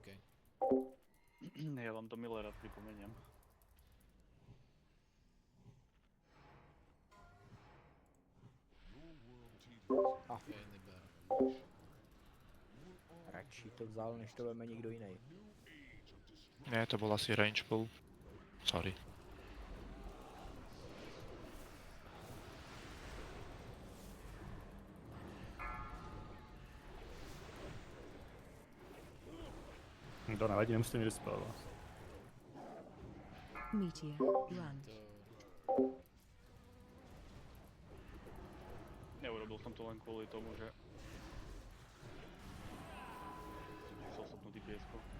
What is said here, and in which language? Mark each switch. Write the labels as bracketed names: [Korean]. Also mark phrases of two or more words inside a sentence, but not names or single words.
[Slovak] Ja vám to milé rád pripomeniem. OK, neber. [Czech] Radši to vzal, než to veme někdo jiný. [Slovak] Ne, to bol asi [English] range pull. [Slovak] Sorry. [Czech] To nevadí, nemusíte mě dispelovat. Meteor. Run. [Slovak] Neurobil som to len kvôli tomu, že som sopnutý piesko.